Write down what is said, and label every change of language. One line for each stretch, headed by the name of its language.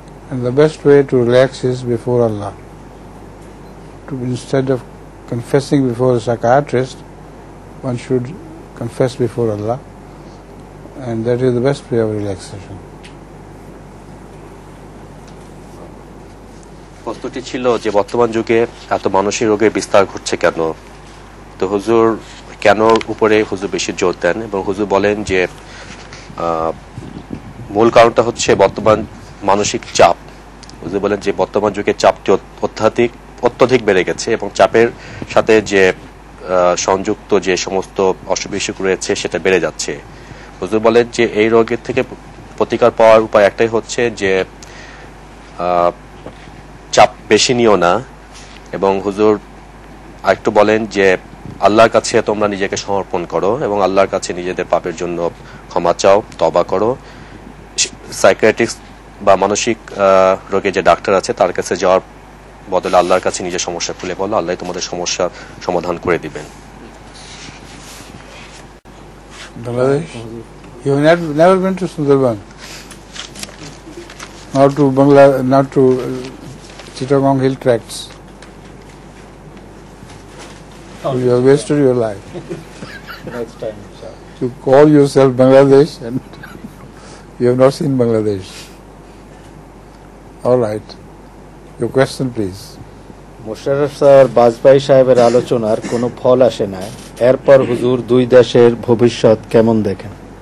English: And the best way to relax is before Allah. Instead of confessing before a psychiatrist, one should confess before Allah, and that is the best way of relaxation.
Bangla: প্রশ্নটি ছিল যে বর্তমান যুগে এত মানসিক রোগের বিস্তার ঘটছে কেন। তো হুজুর কেন উপরে হুজুর বেশি জোর দেন এবং হুজুর বলেন যে মূল কারণটা হচ্ছে বর্তমান মানসিক চাপ। হুজুর বলেন যে বর্তমান যুগে চাপটি অত্যধিক বেড়ে গেছে এবং চাপের সাথে যে সংযুক্ত যে সমস্ত অসুখ বিসুখ রয়েছে সেটা বেড়ে যাচ্ছে। হুজুর বলেন যে এই রোগের থেকে প্রতিকার পাওয়ার উপায় একটাই হচ্ছে যে চাপ বেশি নিও না। এবং হুজুর আরেকটু বলেন যে আল্লাহর কাছে তোমরা নিজেকে সমর্পণ করো এবং আল্লাহর কাছে নিজেদের পাপের জন্য ক্ষমা চাও, তওবা করো। সাইকিয়াট্রিস্ট বা মানসিক রোগে যে ডাক্তার আছে তার কাছে যাওয়ার বদলে আল্লাহর কাছে নিজের সমস্যা খুলে বলো, আল্লাহ তোমাদের সমস্যার সমাধান করে দিবেন।
English: Bangladesh? You have never been to Sundarban? Not to Chittagong Hill Tracts? You have wasted your life. Next time, inshallah. You call yourself Bangladesh and you have not seen Bangladesh. All right. Your question, please.
Bangla: Mosharraf sir Vajpayee সাহেবের আলোচনার কোনো ফল আসে না, এরপর হুজুর দুই দেশের ভবিষ্যৎ কেমন দেখেন?